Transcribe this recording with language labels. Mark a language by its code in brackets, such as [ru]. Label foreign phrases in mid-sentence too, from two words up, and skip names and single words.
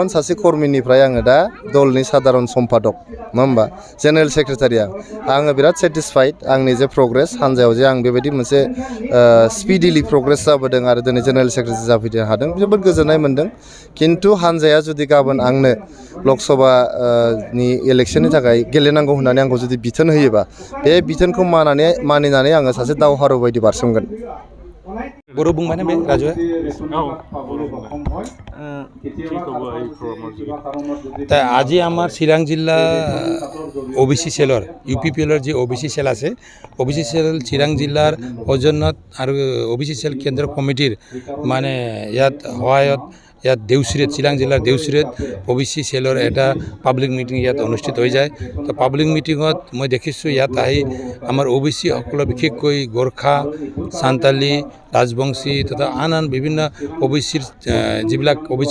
[brx] सासे कर्मिनिफ्राय आङो दा दलनि साधारन सम्पादक नङा होमबा [en] General Secretary [brx] आङो बिराद सेटिसफाइड आंनि जे प्रग्रेस हानजायाव जे आं बेबायदि मोनसे [en] speedily progress [brx] जाबोदों आरो दिनै [en] General Secretary [brx] जाफैनो हादों जोबोद गोजोननाय मोन्दों खिन्थु हानजाया जुदि गाबोन आंनो लकसभानि इलेक्सननि थाखाय गेलेनांगौ होननानै आंखौ जुदि बिथोन होयोबा बे बिथोनखौ मानिनानै आङो सासे दावहारु बायदि बारसोमगोन। बर' बुंबाय बे राजुआ [as] তা আজি আমার চিরাং জিলা ওবিসি সেলৰ यूपीपीएলৰ যে ওবিসি সেল আছে ওবিসি সেল চিৰাং জিলাৰ সৌজন্যত আৰু ওবিসি সেল কেন্দ্ৰ কমিটিৰ মানে ইয়াত সহায়ত ইয়াত দেউচিৰিত চিৰাং জিলাৰ দেউচিৰিত ওবিসি সেলৰ এটা [en] public meeting [as] ইয়াত অনুষ্ঠিত হৈ যায় তো পাব্লিক মিটিঙত মই দেখিছোঁ ইয়াত আহি আমাৰ ওবিসি সকলো বিশেষকৈ গোৰ্খা সান্তালী ৰাজবংশী তথা আন বিভিন্ন ওবিসিৰ যিবিলাক ওবিসি